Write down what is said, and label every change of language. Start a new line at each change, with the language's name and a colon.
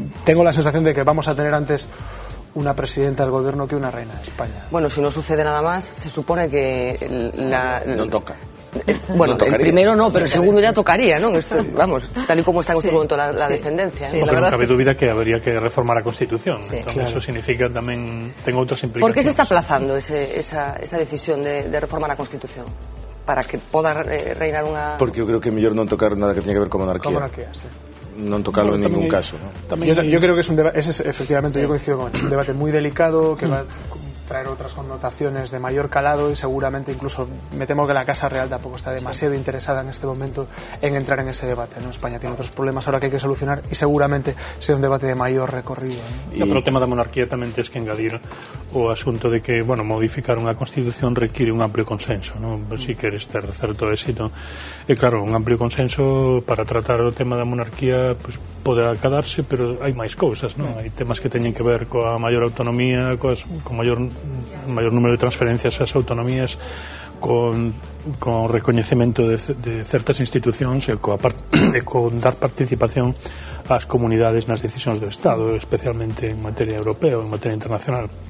Spanish: Tengo la sensación de que vamos a tener antes una presidenta del gobierno que una reina de España. Bueno, si no sucede nada más, se supone que no toca. Bueno, el primero no, pero el segundo ya tocaría, ¿no? Vamos, tal y como está en este momento la descendencia.
Galician: Sí. Porque non cabe dúbida que habría que reformar a Constitución. Sí, entón, claro. Eso significa tamén ten outras implicaciones.
Spanish: ¿Por qué se está aplazando esa decisión de reformar a Constitución?
Galician: Para que poda reinar unha... Porque eu creo que é mellor non tocar nada que teña que ver con monarquía.
Spanish: Con monarquía, sí.
Galician: Non tocarlo en ningún caso, ¿no?
Spanish: Yo creo que es un debate, efectivamente, yo coincido con él, un debate muy delicado que va a traer otras connotaciones de mayor calado y seguramente incluso me temo que la Casa Real tampoco está demasiado interesada en este momento en entrar en ese debate, ¿no? España tiene otros problemas ahora que hay que solucionar y seguramente sea un debate de mayor recorrido, ¿no?
Galician: Pero o tema da monarquía tamén tens que engadir o asunto de que, bueno, modificar unha Constitución require un amplio consenso, ¿no? Si queres ter certo éxito, e claro, un amplio consenso para tratar o tema da monarquía, pues pode acadarse, pero hai máis cousas, ¿no? Hai temas que teñen que ver coa maior autonomía, con maior número de transferencias ás autonomías, con recoñecemento de certas institucións e con dar participación ás comunidades nas decisións do Estado, especialmente en materia europea ou en materia internacional.